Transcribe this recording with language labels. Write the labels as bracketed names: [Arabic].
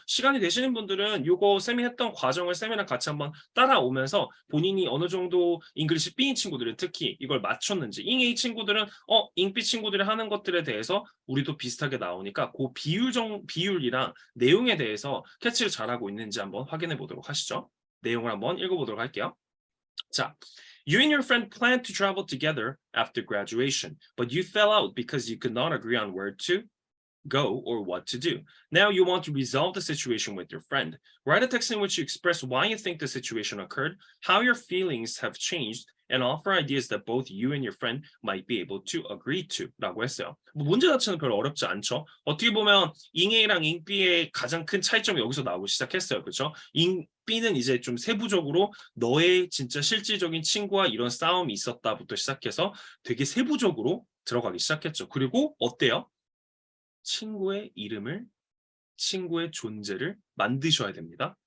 [Korean] 시간이 되시는 분들은 요거 쌤이 했던 과정을 쌤이랑 같이 한번 따라오면서 본인이 어느 정도 잉글리시 B인 친구들은 특히 이걸 맞췄는지 잉 A 친구들은 잉 B 친구들이 하는 것들에 대해서 우리도 비슷하게 나오니까 그 비율이랑 내용에 대해서 캐치를 잘하고 있는지 한번 확인해 보도록 하시죠. 내용을 한번 읽어보도록 할게요. [English] 자, you and your friend planned to travel together after graduation, but you fell out because you could not agree on where to go or what to do. Now you want to resolve the situation with your friend. Write a text in which you express why you think the situation occurred, how your feelings have changed, and offer ideas that both you and your friend might be able to agree to [Korean] 라고 했어요. 문제 자체는 별로 어렵지 않죠. 어떻게 보면 잉A랑 잉B의 가장 큰 차이점이 여기서 나오기 시작했어요. 그렇죠? 잉B는 이제 좀 세부적으로 너의 진짜 실질적인 친구와 이런 싸움이 있었다부터 시작해서 되게 세부적으로 들어가기 시작했죠. 그리고 어때요? 친구의 이름을, 친구의 존재를 만드셔야 됩니다.